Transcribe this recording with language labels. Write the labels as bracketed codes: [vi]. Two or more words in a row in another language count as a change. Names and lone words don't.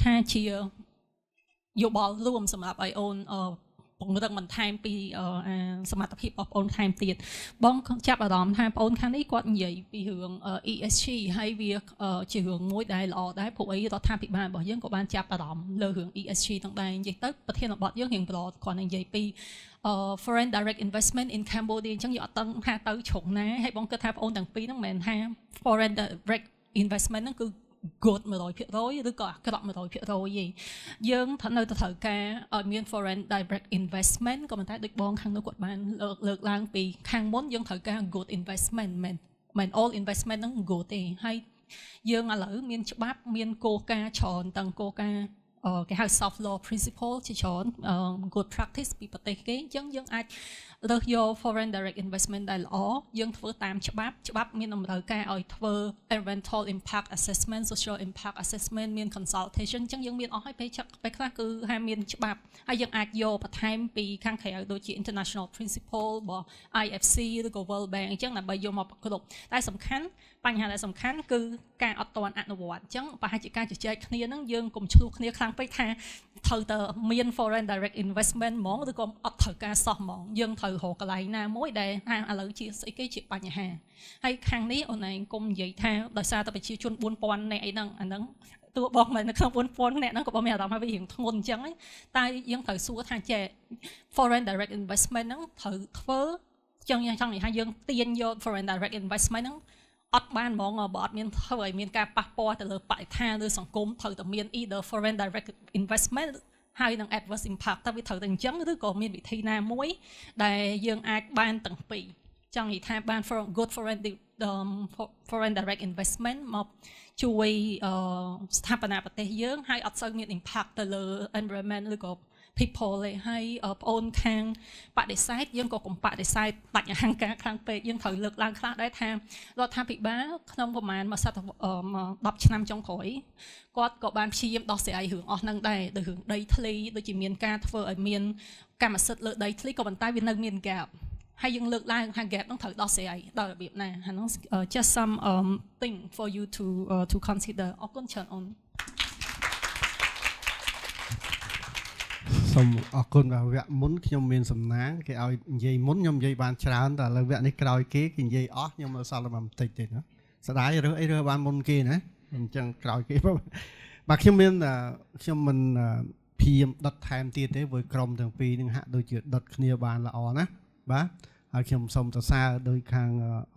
[km] ថាជាយោបល់រួមសម្រាប់ឲ្យអូនពង្រឹងបន្ថែមពីសមត្ថភាពរបស់បងថែមទៀតបងចាប់អារម្មណ៍ថាបងខាងនេះគាត់និយាយពីរឿង ESG ហើយវាជារឿងមួយដែលល្អដែរព្រោះអីរដ្ឋាភិបាលរបស់យើងក៏បានចាប់អារម្មណ៍លើរឿង ESG ទាំងដែរនិយាយទៅប្រធានបទយើងរៀងប្រគ្រាន់តែនិយាយពី [en] foreign direct investment in Cambodia [km] អញ្ចឹងយើងអត់ដឹងថាទៅជ្រុងណាហើយបងគិតថាបងទាំងពីរហ្នឹងមិនមែនថា [en] foreign direct investment [km] ហ្នឹងគឺ good 100%ឬក៏អាក្រក់100%ទេយើងថានៅទៅត្រូវការឲ្យមាន [en] foreign direct investment [km] ក៏ប៉ុន្តែដូចបងខាងនោះគាត់បានលើកឡើងពីខាងមុនយើងត្រូវការ [en] good investment [km] មិន [en] all investment [km] ហ្នឹង good ទេហើយយើងឥឡូវមានច្បាប់មានគោលការណ៍ច្រើនទាំងគោលការណ៍គេហៅ [en] soft law principle [km] ជាច្រើន [en] good practice [km] ពីប្រទេសគេអញ្ចឹងយើងអាចរើ សយក [en] foreign direct investment [km] ដែលល្អយើងធ្វើតាមច្បាប់មានតម្រូវការឲ្យធ្វើ [en] environmental impact assessment social impact assessment [km] មាន consultation អញ្ចឹងយើងមានអស់ហើយពេលខ្លះគឺហាមានច្បាប់ហើយយើងអាចយកបន្ថែមពីខាងក្រៅដូចជា [en] international principle [km] របស់ IFC ឬក៏ World Bank អញ្ចឹងដើម្បីយកមកប្រគ្រប់តែសំខាន់បញ្ហាដែលសំខាន់គឺការអត់ទាន់អនុវត្តអញ្ចឹងប្រហែលជាការជជែកគ្នាហ្នឹងយើងកុំឆ្លោះគ្នាខ្លាំងពេកថាត្រូវតែមាន [en] foreign direct investment [km] ហ្មងឬក៏ អត់ត្រូវការសោះហ្មងយើងត្រូវរកកន្លែងណាមួយដែលឥឡូវជាស្អីគេជាបញ្ហាហើយខាងនេះអូនឯងកុំនិយាយថាដោយ សារតែប្រជាជន 4000 នាក់អីហ្នឹងអាហ្នឹងតួបងមិននៅក្នុង 4000 នាក់ហ្នឹងក៏បងមានអារម្មណ៍ថាវារៀងធ្ងន់អញ្ចឹងតែយើងត្រូវសួរថាចេះ [en] foreign direct investment [km] ហ្នឹងត្រូវធ្វើចឹងចង់និយាយថាយើងទាញយក [en] foreign direct investment [km] ហ្នឹងអត់បានហ្មងបើអត់មានធ្វើឲ្យមានការប៉ះពាល់ទៅលើបរិស្ថានឬសង្គមត្រូវតែមាន [en] either foreign direct investment [km] ហើយនឹង [en] adverse impact [km] តើវាត្រូវតែអញ្ចឹងឬក៏មានវិធីណាមួយដែលយើងអាចបានទាំងពីរចង់និយាយថាបាន good [en] foreign direct investment [km] មកជួយស្ថាបនាប្រទេសយើងហើយអត់សូវមាន impact ទៅលើ environment ឬក៏ people ទេហើយបងអូនខាងបដិសេធ យើងក៏កុំបដិសេធបាច់អហង្ការខ្លាំងពេកយើងត្រូវលើកឡើងខ្លះដែរថារដ្ឋាភិបាលក្នុងប្រហែលមួយសតវត្ស10ឆ្នាំចុងក្រោយគាត់ក៏បានព្យាយាមដោះស្រាយរឿងអស់ហ្នឹងដែរដោយរឿងដីធ្លីដូចជាមានការធ្វើឲ្យមានកម្មសិទ្ធិលើដីធ្លីក៏ប៉ុន្តែវានៅមាន gap ហើយយើងលើកឡើងថា gap ហ្នឹងត្រូវដោះស្រាយដល់របៀបណាអាហ្នឹង [en] just some thing for you to consider [km] អរគុណច្រើនអូន សូមអរគុណបាទវគ្គមុនខ្ញុំមានសំណាងគេឲ្យនិយាយមុនខ្ញុំនិយាយបានច្រើនតែឥឡូវវគ្គនេះក្រោយគេនិយាយអស់ខ្ញុំនៅសល់តែបន្តិចទេណាស្ដាយរើសអីរើសបានមុនគេណាអញ្ចឹងក្រោយគេបាទខ្ញុំមិនព្យាយាមដុតថែមទៀតទេព្រោះក្រុមទាំងពីរនឹងហាក់ដូចជាដុតគ្នាបានល្អណាបាទហើយខ្ញុំសូមសរសើរដោយខាងអ